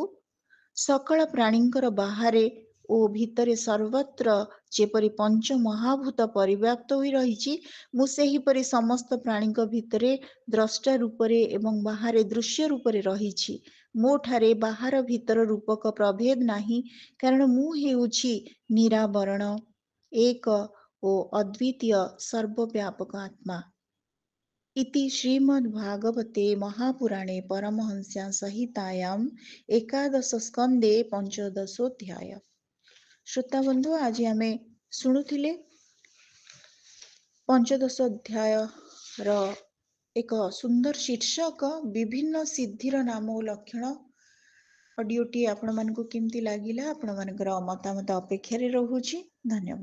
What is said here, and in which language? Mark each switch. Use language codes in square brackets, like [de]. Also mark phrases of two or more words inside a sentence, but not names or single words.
[or] ସକଳ ପ୍ରାଣୀଙ୍କର ବାହାରେ ଓ ଭିତରେ ସର୍ବତ୍ର ଯେପରି ପଞ୍ଚ ମହାଭୂତ ପରିବ୍ୟାପ୍ତ ହୋଇ ରହିଛି, ମୁଁ ସେହିପରି ସମସ୍ତ ପ୍ରାଣୀଙ୍କ ଭିତରେ ଦ୍ରଷ୍ଟା ରୂପରେ ଏବଂ ବାହାରେ ଦୃଶ୍ୟ ରୂପରେ ରହିଛି। ମୋ ଠାରେ ବାହାର ଭିତର ରୂପକ ପ୍ରଭେଦ ନାହିଁ, କାରଣ ମୁଁ ହେଉଛି ନିରାବରଣ ଏକ ଓ ଅଦ୍ୱିତୀୟ ସର୍ବବ୍ୟାପକ ଆତ୍ମା। [sa] इति श्रीमद्भागवते महापुराणे परमहंस्यां संहितायां एकादश स्कंदे पंचदशोध्याय। [or] ଶ୍ରୋତା ବନ୍ଧୁ, ଆଜି ଆମେ ଶୁଣୁଥିଲେ ପଞ୍ଚଦଶ ଅଧ୍ୟାୟ ର ଏକ ସୁନ୍ଦର ଶୀର୍ଷକ ବିଭିନ୍ନ ସିଦ୍ଧିର ନାମ ଓ ଲକ୍ଷଣ। ଅଡିଓଟି ଆପଣ ମାନଙ୍କୁ କେମିତି ଲାଗିଲା, ଆପଣ ମାନଙ୍କର ମତାମତ ଅପେକ୍ଷା ରେ ରହୁଛି।